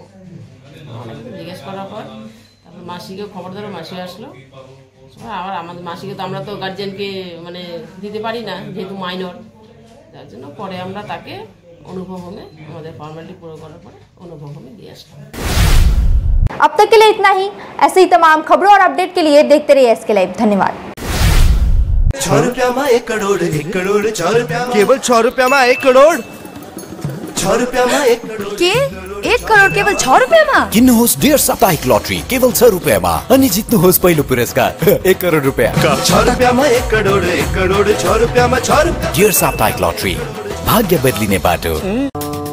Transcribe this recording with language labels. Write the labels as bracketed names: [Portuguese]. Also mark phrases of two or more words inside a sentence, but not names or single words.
[Bangla] অনেক জিজ্ঞেস করার পর তারপর মাসিকেও খবর দিল, মাসি আসলো। আবার আমাদের মাসিকে তো আমরা তো গার্জিয়ানকে মানে দিতে পারি না যেহেতু মাইনর, যার জন্য পরে আমরা তাকে অনুভব হোমে আমাদের ফর্মালিটি পুরো করার পরে অনুভব হোমে দিয়ে আসলাম। [Hindi] अब तक के लिए इतना ही। ऐसे ही तमाम खबरों और अपडेट के लिए देखते रहिए एसके लाइव। धन्यवाद। 6 रुपया में 1 करोड़, 1 करोड़ 6 रुपया, केवल 6 रुपया में 1 करोड़, 6 रुपया में 1 करोड़ के 1 करोड़ केवल 6 रुपया में। [Nepali] किन्नुहोस् डेढ साप्ताहिक लटरी केवल 6 रुपयामा अनि जित्नुहोस् पहिलो पुरस्कार 1 करोड रुपैयाँ। [Hindi] 6 रुपया में 1 करोड़, 1 करोड़ 6 रुपया में 6 रुपया। [Nepali] डेढ साप्ताहिक लटरी, भाग्य बदलिने बाटो।